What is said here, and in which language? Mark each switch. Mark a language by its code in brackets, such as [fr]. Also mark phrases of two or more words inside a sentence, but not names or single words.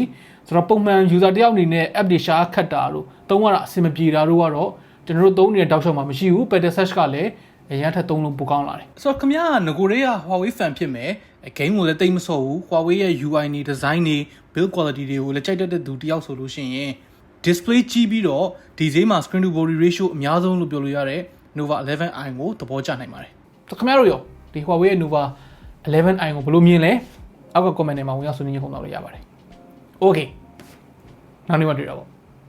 [my] ဆိုတော့ပုံမှန် user တယောက်အနေနဲ့ app တွေရှာခတ်တာတို့သုံးရတာအဆင်မပြေတာတို့ကတော့ကျွန်တော်တို့သုံး နေတဲ့တောက်လျှောက်မှာမရှိဘူး [en] better search [my] ကလည်းအရင်ထက်သုံးလို့ပိုကောင်းလာတယ်ဆိုတော့ခင်ဗျားကငကိုတွေက Huawei fan ဖြစ်မယ် game ကိုလည်းတိတ်မဆော့ဘူး Huawei ရဲ့ UI နေ design နေ [en] build quality [my] တွေကိုလည်းကြိုက်တတ်တဲ့သူတယောက်ဆိုလို့ရှိရင် display ကြည့်ပြီးတော့ဒီဈေးမှာ [en] screen to body ratio [my] အများဆုံးလို့ပြောလို့ရတဲ့ Nova 11i ကိုသဘောကျနိုင်ပါတယ်ခင်ဗျားတို့ရောဒီ Huawei ရဲ့ Nova 11i ကိုဘယ်လိုမြင်လဲအောက်က comment ထဲမှာဝင်ရောက်ဆွေးနွေးညှိနှိုင်းလို့ရပါတယ် okay နောက်နေ့မှတွေ့တာပေါ့